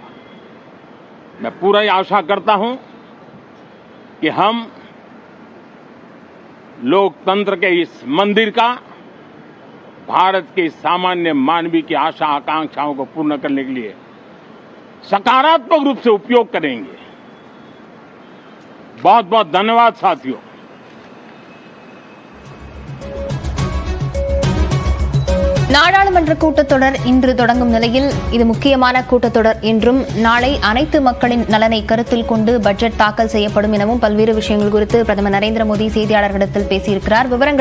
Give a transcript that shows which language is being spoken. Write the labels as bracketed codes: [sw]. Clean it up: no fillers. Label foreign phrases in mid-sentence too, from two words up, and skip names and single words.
[hi] मैं पूरा ही आशा करता हूं कि हम लोकतंत्र के इस मंदिर का भारत के सामान्य मानवीय की आशा आकांक्षाओं को पूर्ण करने के लिए सकारात्मक रूप से उपयोग करेंगे। बहुत बहुत धन्यवाद साथियों। [ta] நாடாளுமன்ற கூட்டத்தொடர் இன்று தொடங்கும் நிலையில் இது முக்கியமான கூட்டத்தொடர் என்றும் நாளை அனைத்து மக்களின் நலனை கருத்தில் கொண்டு பட்ஜெட் தாக்கல் செய்யப்படும் எனவும் பல்வேறு விஷயங்கள் குறித்து பிரதமர் நரேந்திர மோடி செய்தியாளர்களிடத்தில் பேசியிருக்கிறார்.